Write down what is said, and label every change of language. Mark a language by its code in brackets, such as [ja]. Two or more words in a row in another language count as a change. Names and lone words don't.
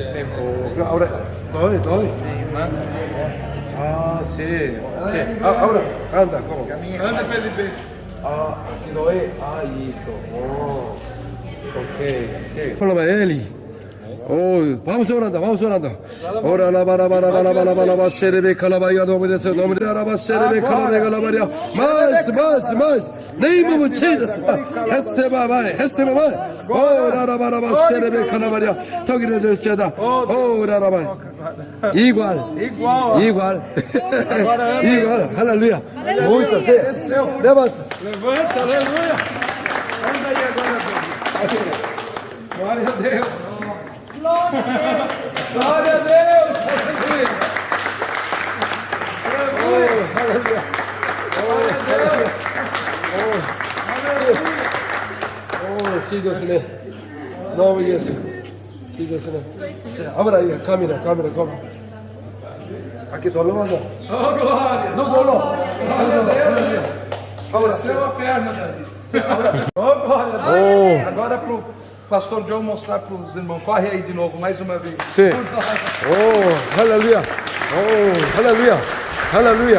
[pt] Agora, dói. Ah, sim. Ok. Agora, anda, como? Anda pra ele ver. Ah, aqui dói. Ah, isso. Oh. Ok, sim. Fala ele. Oh, vamos orando. Ora la bara şerebe kalabaya dominese nomine araba şerebe kalabaya mas neyimi çeydes heseba vai ora la bara şerebe kalabaya togire döçeda ora araba igual aleluia muito sim levanta Aleluia. Anda aí agora, glória a Deus. Glória a Deus! Aleluia! Aleluia! Glória a Deus! Oh, Jesus' nome de Jesus. [en] Jesus' name. [pt] Abra aí, câmera. Aqui tô levando. Oh, glória! Não, não. Glória a Deus! Desceu a perna, Davi. Oh, glória a Deus! Agora pro pastor John mostrar para os irmãos. Corre aí de novo, mais uma vez. Sim. Oh, aleluia. Oh, aleluia.